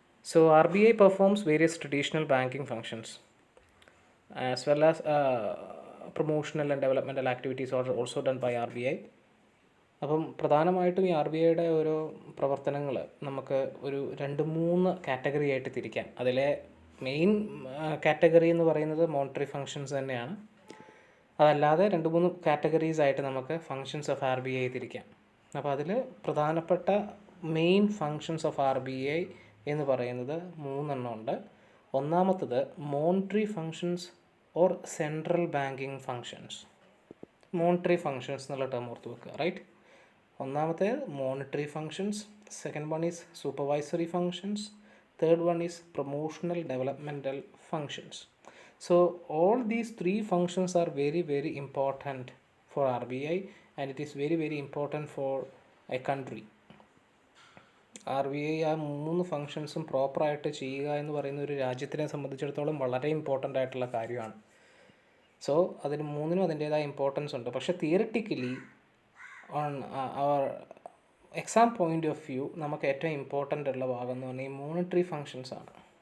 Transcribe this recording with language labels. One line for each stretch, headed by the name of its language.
English: So RBI performs various traditional banking functions as well as promotional and developmental activities are also done by RBI.
Malayalam: അപ്പം പ്രധാനമായിട്ടും ഈ R B ഐയുടെ ഓരോ പ്രവർത്തനങ്ങൾ നമുക്ക് ഒരു 2-3 കാറ്റഗറി ആയിട്ട് തിരിക്കാം. അതിലെ മെയിൻ കാറ്റഗറി എന്ന് പറയുന്നത് മോണിറ്ററി ഫങ്ഷൻസ് തന്നെയാണ്. അതല്ലാതെ 2-3 കാറ്റഗറീസ് ആയിട്ട് നമുക്ക് functions of R B I തിരിക്കാം. അപ്പോൾ അതിൽ പ്രധാനപ്പെട്ട main functions of R B I എന്ന് പറയുന്നത് 3 ഉണ്ട്. ഒന്നാമത്തത് monetary functions or central banking functions. Monetary functions എന്നുള്ള ടേം ഓർത്ത് വെക്കുക,
English: Right? ഒന്നാമത്തെ monetary functions, second one is supervisory functions, third one is promotional developmental functions. So all these 3 functions are very very important for RBI and it is very very important for a country.
Malayalam: RBI ആ 3 ഫങ്ഷൻസും പ്രോപ്പറായിട്ട് ചെയ്യുക എന്ന് പറയുന്ന ഒരു രാജ്യത്തിനെ സംബന്ധിച്ചിടത്തോളം വളരെ important ആയിട്ടുള്ള കാര്യമാണ്. സോ അതിന് 3നും അതിൻ്റേതായ ഇമ്പോർട്ടൻസ് ഉണ്ട്. പക്ഷേ theoretically
English: on our exam point of view
Malayalam: നമുക്ക് ഏറ്റവും ഇമ്പോർട്ടൻ്റ് ഉള്ള ഭാഗം എന്ന് പറഞ്ഞാൽ ഈ മോണിറ്ററി ഫങ്ഷൻസ് ആണ്.